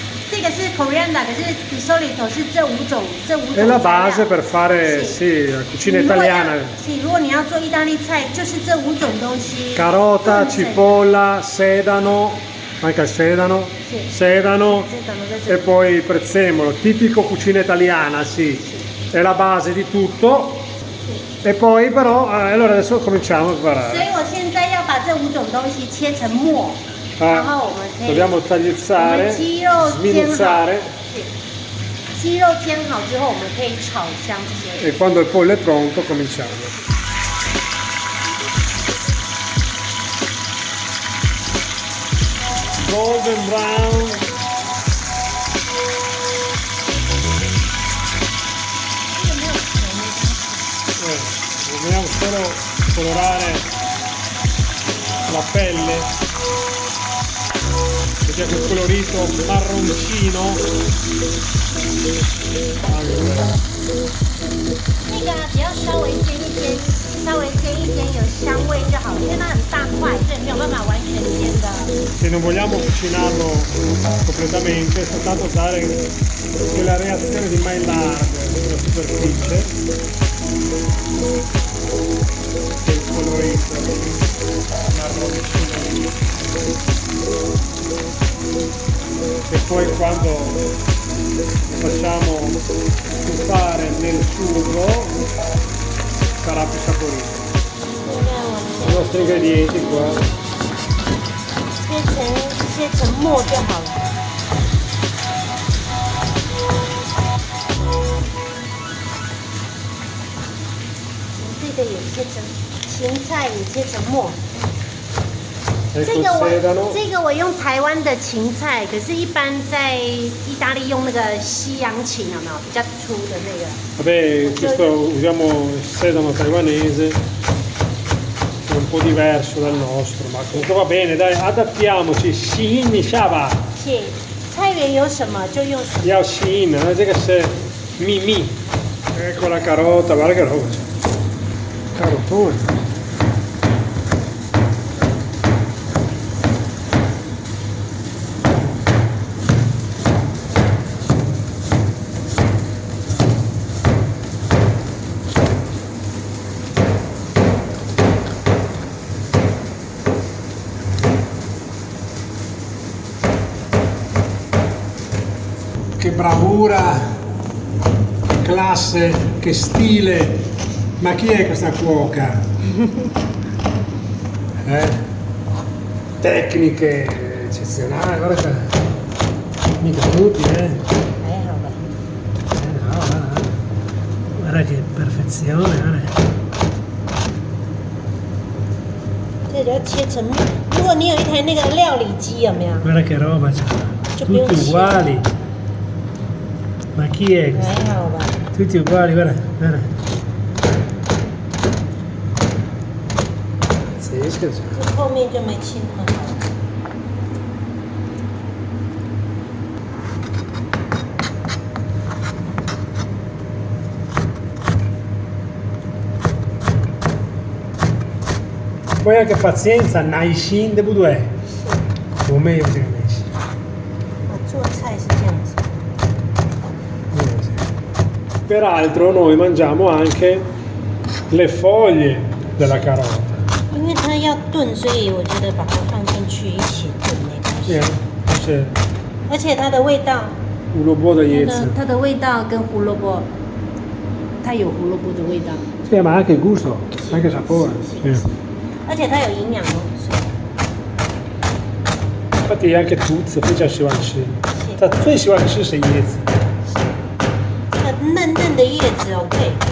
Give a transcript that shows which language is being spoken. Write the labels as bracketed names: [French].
[Chinese] 这个是 coriander， 可是 [Italian] di solito [Chinese] 是这五种。 [Italian] È la base per fare sì, la cucina italiana. [Chinese] Sì, 如果你要做意大利菜，就是这五种东西。 [Italian] Carota, cipolla, sedano, anche il sedano, sedano e poi il prezzemolo, tipico cucina italiana, sì. È la base di tutto. E poi però, allora adesso cominciamo a preparare. [Chinese] 所以我现在要把这五种东西切成末。 [Italian] Dobbiamo tagliuzzare, sminuzzare. [Chinese] Sì. 鸡肉煎好之后，我们可以炒香这些。 [Italian] E quando il pollo è pronto cominciamo. [English] Golden brown. [Italian] Dobbiamo solo colorare la pelle. C'è quel colorito marroncino. [Chinese] 那个只要稍微煎一煎，有香味就好，因为它很大块，所以没有办法完全煎的。 [Italian] Se non vogliamo cucinarlo completamente, soltanto dare quella reazione di Maillard sulla superficie. Il colorito marroncino. E poi quando facciamo stufare nel sugo sarà più saporito. I nostri ingredienti qua. [Chinese] 切成末就好了。这个也切成，芹菜也切成末。这个我用台湾的芹菜，可是一般在意大利用那个西洋芹，有没有比较粗的那个？ [Italian] Vabbè, questo usiamo il sedano taiwanese, è un po' diverso dal nostro, ma comunque va bene, dai, adattiamoci. Xin Shaba. [Chinese] Sì, 菜园有什么就用什么。 [Italian] Yao Xin, non è che se mi. Ecco la carota, guarda che roba. Carotone. che bravura, che classe, che stile. Ma chi è questa cuoca? Tecniche eccezionali, guarda che mica tutti, [Chinese] 还好吧。 [Italian] no, guarda che perfezione, guarda. [Chinese] 这个要切成，如果你有一台那个料理机，有没有？ [Italian] Guarda che roba c'è. Ci Tutti uguali. Ma chi è questo? [Chinese] 还好吧。 [Italian] Tutti uguali, guarda, guarda. Pazzesco. [Chinese] 这后面就没切那么好。 [Italian] Poi anche pazienza, Naishin de Budue. Come io si Naishin. [Chinese] 做菜是这样子。 [Italian] Peraltro noi mangiamo anche le foglie della carota. [Chinese] 因为它要炖，所以我觉得把它放进去一起炖没关系。 [Italian] C'è [Chinese] 而且它的味道， un lobo da Iez. 它的味道跟胡萝卜，它有胡萝卜的味道， [Italian] Sì, ma anche il gusto, anche il sapore. Sì. [Chinese] 而且它有营养哦。所以 [Italian] Infatti anche tuzze, poi c'è Shivanshi. Sì. Tuzze Shivanshi sei Iez. [Chinese] 很嫩嫩的叶子哦，对。